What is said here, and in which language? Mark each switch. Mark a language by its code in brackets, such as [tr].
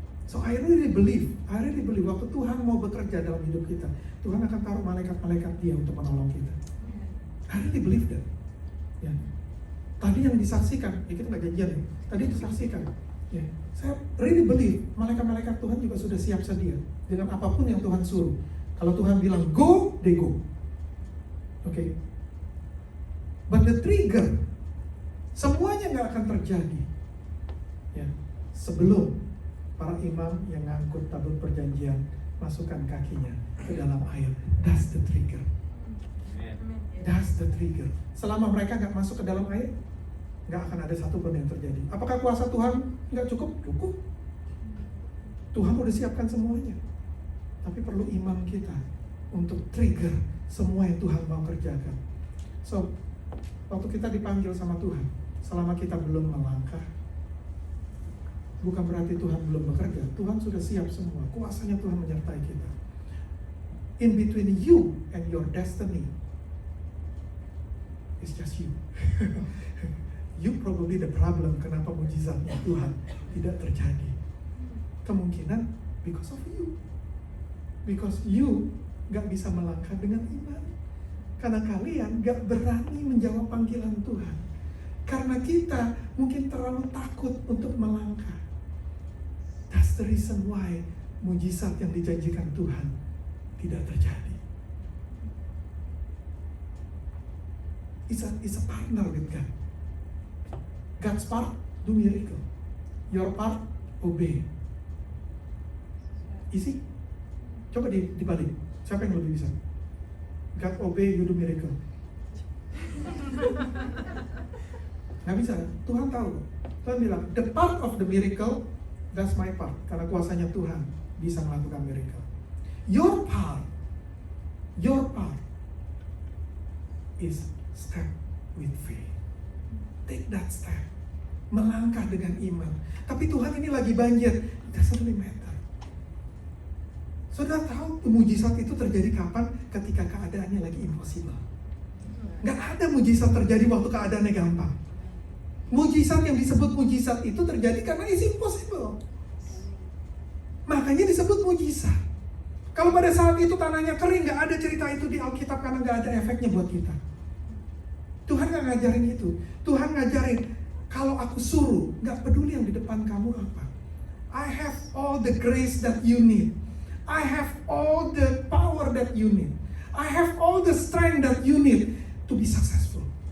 [en] So I really believe [id] waktu Tuhan mau bekerja dalam hidup kita, Tuhan akan taruh malaikat-malaikat dia untuk menolong kita. [en] I really believe that. [id] Ya. Tadi yang disaksikan, ya kita nggak janjian ya. Tadi disaksikan. Ya. Saya [en] really believe [id] malaikat-malaikat Tuhan juga sudah siap sedia dengan apapun yang Tuhan suruh. Kalau Tuhan bilang go, [en] they go. Okay. But the trigger, [id] semuanya nggak akan terjadi. Ya. Sebelum para imam yang ngangkut tabut perjanjian masukkan kakinya ke dalam air. [en] That's the trigger. That's the trigger. [id] Selama mereka nggak masuk ke dalam air, nggak akan ada satupun yang terjadi. Apakah kuasa Tuhan nggak cukup? Cukup. Tuhan udah siapkan semuanya. Tapi perlu iman kita untuk trigger semua yang Tuhan mau kerjakan. So, waktu kita dipanggil sama Tuhan, selama kita belum melangkah, bukan berarti Tuhan belum bekerja. Tuhan sudah siap semua. Kuasanya Tuhan menyertai kita. [en] In between you and your destiny, it's just you. You probably the problem [id] kenapa mujizatnya Tuhan tidak terjadi. Kemungkinan [en] because of you. Because you [id] gak bisa melangkah dengan iman. Karena kalian gak berani menjawab panggilan Tuhan. Karena kita mungkin terlalu takut untuk melangkah. [en] That's the reason why [id] mujizat yang dijanjikan Tuhan tidak terjadi. [en] It's a partner with God. God's part do miracle. Your part, obey. Easy? [id] Coba dibalik. Siapa yang lebih bisa? [en] God obey, you do miracle. [id] Nggak bisa. Tuhan tahu. Tuhan bilang, [en] the part of the miracle, that's my part. [id] Karena kuasanya Tuhan bisa melakukan miracle. [en] Your part is step with faith. Take that step. [id] Melangkah dengan iman. Tapi Tuhan ini lagi banjir. [en] It doesn't really matter. [id] Saudara tahu mujizat itu terjadi kapan? Ketika keadaannya lagi impossible. Nggak ada mujizat terjadi waktu keadaannya gampang. Mujizat yang disebut mujizat itu terjadi karena [en] is impossible. [id] Makanya disebut mujizat. Kalau pada saat itu tanahnya kering, nggak ada cerita itu di Alkitab karena nggak ada efeknya buat kita. Tuhan nggak ngajarin itu. Tuhan ngajarin, kalau aku suruh, nggak peduli yang di depan kamu apa. [en] I have all the grace that you need. I have all the power that you need. I have all the strength that you need to be successful.